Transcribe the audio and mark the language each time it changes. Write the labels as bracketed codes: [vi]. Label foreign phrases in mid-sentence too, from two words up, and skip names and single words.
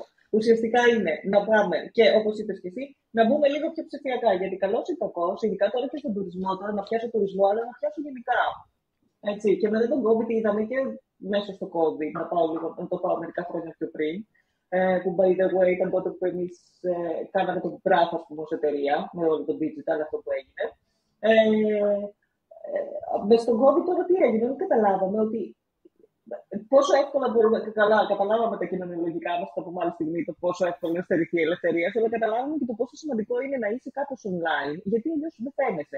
[el] Ουσιαστικά είναι να πάμε και όπως είπες και εσύ, να μπούμε λίγο πιο ψηφιακά. Γιατί καλώς ή κακώς, ειδικά τώρα και στον τουρισμό, τώρα να πιάσω τουρισμό, αλλά να πιάσω γενικά. Έτσι. Και μετά τον COVID είδαμε και μέσα στο COVID, να το πάω μερικά χρόνια πιο πριν. Που [en] by the way [el] ήταν τότε που εμείς κάναμε το Brath, ας πούμε, ως εταιρεία, με όλο το digital αυτό που έγινε. Μες στον COVID τώρα τι έγινε, δεν καταλάβαμε ότι πόσο εύκολα μπορούμε, καταλάβαμε τα κοινωνιολογικά μας, θα πούμε άλλη στιγμή, το πόσο εύκολο είναι στερηθεί η ελευθερία, αλλά καταλάβαμε και το πόσο σημαντικό είναι να είσαι κάπως online, γιατί αλλιώς δεν φαίνεσαι.